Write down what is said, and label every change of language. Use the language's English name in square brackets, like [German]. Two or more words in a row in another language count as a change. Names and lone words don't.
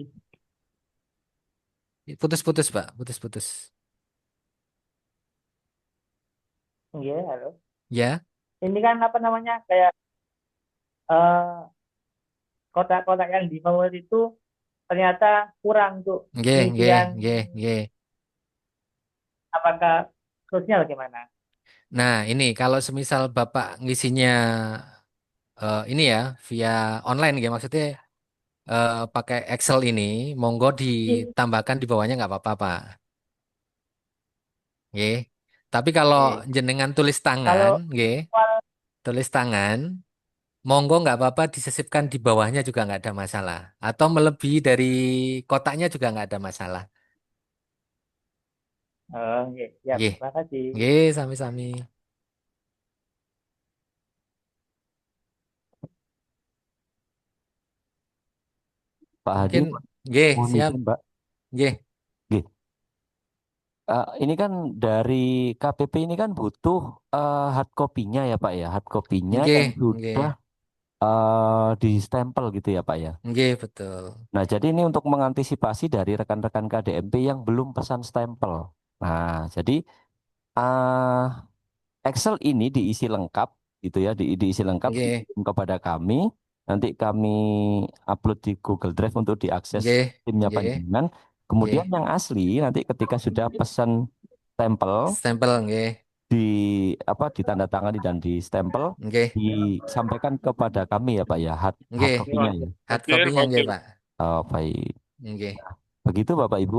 [Indonesian] Putus-putus Pak, putus-putus. Iya, halo. Ya. Ini kan apa namanya kayak eh, kotak-kotak yang di formulir itu ternyata kurang untuk [Javanese] Nggih, nggih, [Indonesian] pengisian. [Javanese] nggih, nggih. [Indonesian] Apakah terusnya bagaimana? Nah, ini kalau semisal Bapak ngisinya ini ya via online ya maksudnya pakai Excel ini, monggo ditambahkan di bawahnya nggak apa-apa Pak. Nggih. Tapi kalau jenengan tulis tangan, Kalau nggih, tulis tangan, monggo nggak apa-apa disisipkan di bawahnya juga nggak ada masalah. Atau melebihi dari kotaknya juga nggak ada masalah. iya, siap. Nggih. Terima kasih. [Javanese] Nggih, sami-sami. [Indonesian] Pak Hadi, Mungkin nggih, mohon siap. izin, Mbak. Nggih. Nggih. Ini kan dari KPP ini kan butuh [English] hard copy-nya [Indonesian] ya Pak ya, [English] hard copy-nya [Indonesian] Nggih, yang nggih. sudah di stempel gitu ya Pak ya. Nggih, betul. Nah, jadi ini untuk mengantisipasi dari rekan-rekan KDMP yang belum pesan stempel. Nah, jadi uh, Excel ini diisi lengkap gitu ya, diisi lengkap Nggih. dikirim kepada kami. Nanti kami upload di Google Drive untuk diakses Nggih, timnya nggih. panjenengan. Kemudian Nggih. yang asli nanti ketika sudah pesan stempel Stempel nggih. ditandatangani dan di stempel Nggih. disampaikan kepada kami ya Pak ya, hard Nggih. copy-nya ya. [English] Hard copy-nya [Indonesian] nggih, Pak. Oh, baik. Nggih. Begitu Bapak Ibu.